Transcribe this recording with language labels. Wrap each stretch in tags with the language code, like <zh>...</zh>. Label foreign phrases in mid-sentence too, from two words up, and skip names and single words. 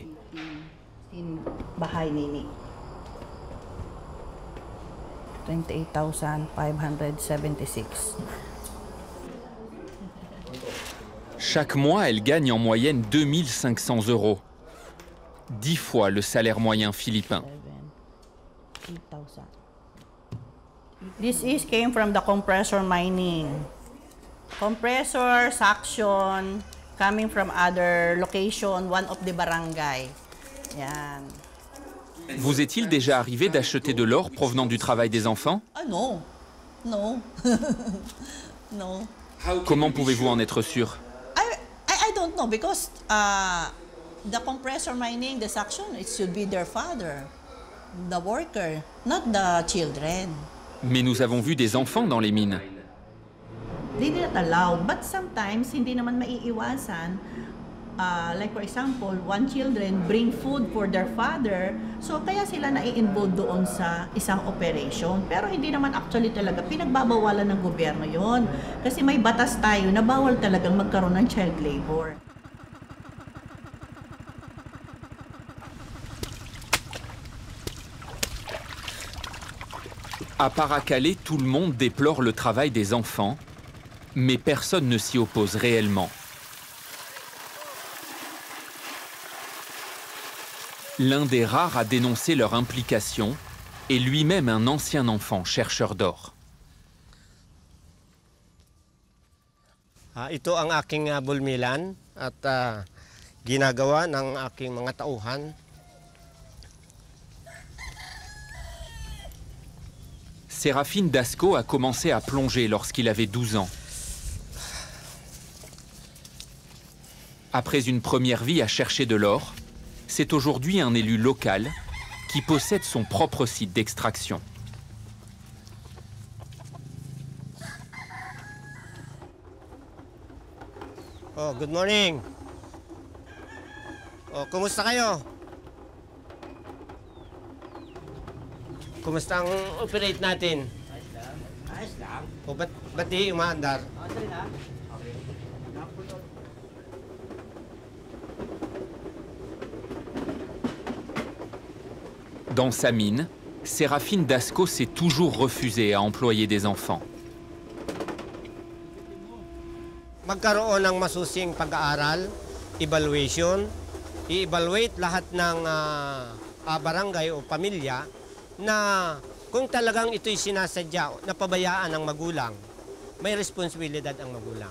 <tl>Bahay, Nini. 28,576.</tl> <fr>Chaque mois, elle gagne en moyenne 2500 €, 10 fois le salaire moyen philippin.</fr> <en>This came from the compressor mining. Compressor, suction, coming from other location, one of the barangay.</en> <tl>Yan.</tl> <fr>Vous est-il déjà arrivé d'acheter de l'or provenant du travail des enfants?</fr> <en>No. No. No.</en> <fr>Comment pouvez-vous en être sûr?</fr> <en>I don't know because the compressor mining, the suction, it should be their father, the worker, not the children.</en> <fr>Mais nous avons vu des enfants dans les mines.</fr> <en>They did not allow, but sometimes</en> <tl>hindi naman maiiwasan.</tl> <en>Like for example, one children bring food for their father, so</en> <tl>kaya sila nai-involve doon sa isang operation. Pero hindi naman actually talaga pinagbabawalan ng gobyerno yon. Kasi may batas tayo na bawal talagang magkaroon ng</tl> <en>child labor.</en> <fr>À Paracale, tout le monde déplore le travail des enfants, mais personne ne s'y oppose réellement. L'un des rares à dénoncer leur implication est lui-même un ancien enfant chercheur d'or.</fr> <tl>Ito ang aking bulmilan at ginagawa ng aking mga tauhan.</tl> <fr>Séraphine Dasco a commencé à plonger lorsqu'il avait 12 ans. Après une première vie à chercher de l'or, c'est aujourd'hui un élu local qui possède son propre site d'extraction.</fr> <en>Oh, good morning.</en> <tl>Oh, kumusta kayo? Kumusta ang operate natin? Ayos lang. Ayos lang. O, ba't di umaandar?</tl> <fr>Dans sa mine, Séraphine Dasco s'est toujours refusée à employer des enfants.</fr> <tl>Magkaroon ng masusing pag-aaral, evaluation, i-evaluate lahat ng barangay o pamilya na kung talagang ito'y sinasadya na pabayaan ng magulang, may responsibilidad ang magulang.</tl>